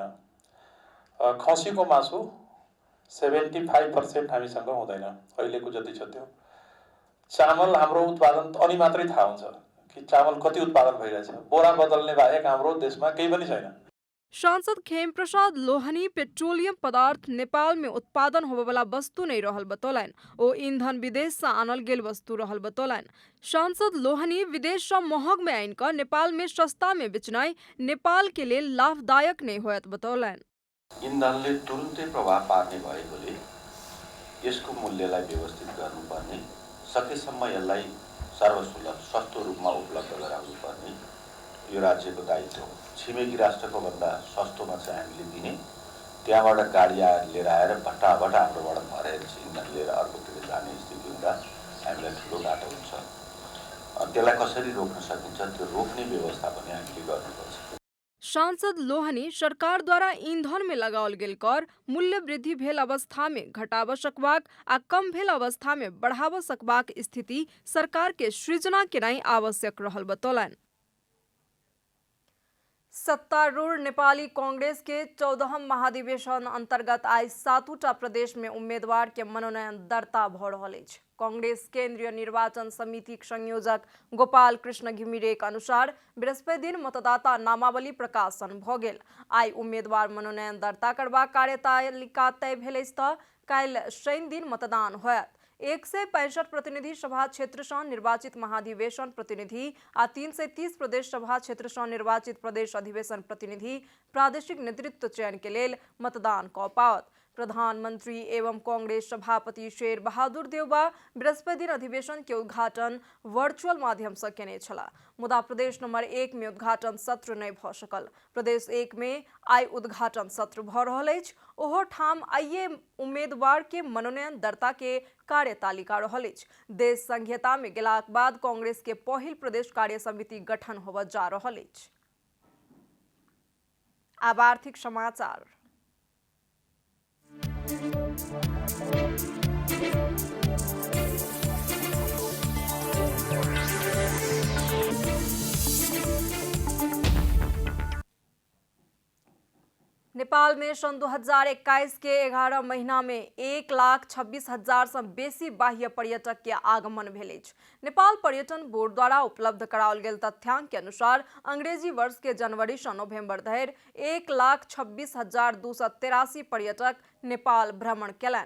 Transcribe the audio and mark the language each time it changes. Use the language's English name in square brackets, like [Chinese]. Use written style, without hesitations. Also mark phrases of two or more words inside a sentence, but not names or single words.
[Nepali] खसीको मासु 75% हामीसँग हुँदैन, अहिलेको जति छ त्यो। चामल हाम्रो उत्पादन अनि मात्रै थाहा हुन्छ कि चामल कति उत्पादन भइरहेछ। बोरा बदल्ने बाहेक हाम्रो देशमा केही पनि छैन। [Maithili] सांसद खेम प्रसाद लोहनी पेट्रोलियम पदार्थ नेपाल में उत्पादन होबे वाला वस्तु नहीं रहल बतौलन। ओ ईंधन विदेश से आनल गेल वस्तु रहल बतौलन। सांसद लोहनी विदेश से महंग में आइन कर नेपाल में सस्ता में बेचनाई नेपाल के लिए लाभदायक नहीं होयत बतौलन। [Nepali] इन्धनले तुरुन्तै प्रभाव पार्ने भएकोले यसको मूल्यलाई व्यवस्थित गर्नुपर्ने, सकेसम्म यसलाई सर्वसुलभ सस्तो रूपमा उपलब्ध गराउनुपर्ने यो राज्यको दायित्व हो। छिमेकी राष्ट्रको भन्दा सस्तोमा चाहिँ हामीले दिने, त्यहाँबाट गाडी लिएर आएर भट्टाभट हाम्रोबाट भरेर इन्धन लिएर अर्कोतिर जाने स्थिति हुँदा हामीलाई ठुलो घाटा हुन्छ। त्यसलाई कसरी रोक्न सकिन्छ, त्यो रोक्ने व्यवस्था पनि हामीले गर्नुपर्छ। [Maithili] सांसद लोहनी सरकार द्वारा ईंधन में लगाओल गेल कर मूल्य वृद्धि भेल अवस्था में घटाब सकबाक आ कम भेल अवस्था में बढ़ाब सकबाक स्थिति सरकार के सृजना केनाई आवश्यक रहल बतौलन। सत्तारूढ़ नेपाली कांग्रेस के 14 महाधिवेशन अंतर्गत आज 7टा प्रदेश में उम्मीदवार के मनोनयन दर्ता भ रहल अछि। कांग्रेस केंद्रीय निर्वाचन समिति संयोजक गोपाल कृष्ण घिमिरेक अनुसार बृहस्पति दिन मतदाता नामावली प्रकाशन भ गेल। आई उम्मीदवार मनोनयन दर्ता करबाक कार्यतालिका तय भेल अछि त काल्हि शनि दिन मतदान होयत। 165 प्रतिनिधि सभा क्षेत्र से निर्वाचित महाधिवेशन प्रतिनिधि आ 330 प्रदेश सभा क्षेत्र से निर्वाचित प्रदेश अधिवेशन प्रतिनिधि प्रादेशिक नेतृत्व चयन के लेल मतदान क पावत। प्रधानमंत्री एवं कांग्रेस सभापति शेर बहादुर देउबा बृहस्पति दिन अधिवेशन के उद्घाटन वर्चुअल माध्यम से केने छला। मुदा प्रदेश नंबर 1 में उद्घाटन सत्र नहीं भ सकल। प्रदेश 1 में आई उद्घाटन सत्र भ रहल अछि। ओहो ठाम आइए उम्मीदवार के मनोनयन दर्ता के कार्यतालिका रहल अछि। देश संघीयता में गेलाक बाद कांग्रेस के पहिल प्रदेश कार्य समिति गठन होबय जा रहल अछि। अब आर्थिक समाचार। नेपाल में सन 2021 के 11 महीना में 1,26,000 से बेसी बाह्य पर्यटक के आगमन भेल अछि। नेपाल पर्यटन बोर्ड द्वारा उपलब्ध कराओल गेल तथ्यांक के अनुसार अंग्रेजी वर्ष के जनवरी से नवंबर धरि 1,26,283 पर्यटक नेपाल भ्रमण केलनि।